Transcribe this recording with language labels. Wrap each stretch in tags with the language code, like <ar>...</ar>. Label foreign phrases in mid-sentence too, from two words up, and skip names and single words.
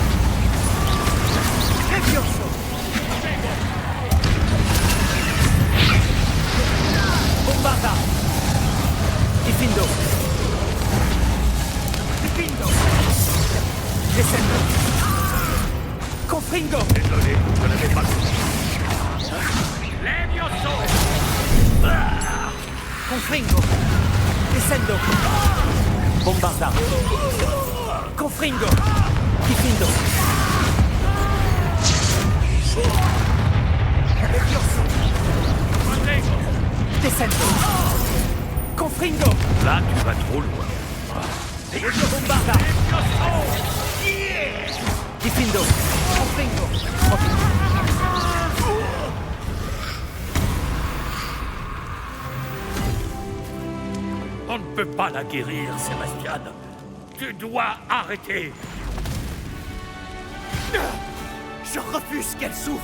<fr>Levioso. Bombarda. Diffindo. Diffindo. Descendo. Confringo. Désolé, je n'avais pas le choix. Levioso. Confringo. Descendo. Bombarda. Confringo. Diffindo. Levioso. Protego. Descendo. Confringo. Là, tu vas trop loin. Bombarda. Diffindo. Confringo. On ne peut pas la guérir, Sébastien. Tu dois arrêter. Je refuse qu'elle souffre.</fr>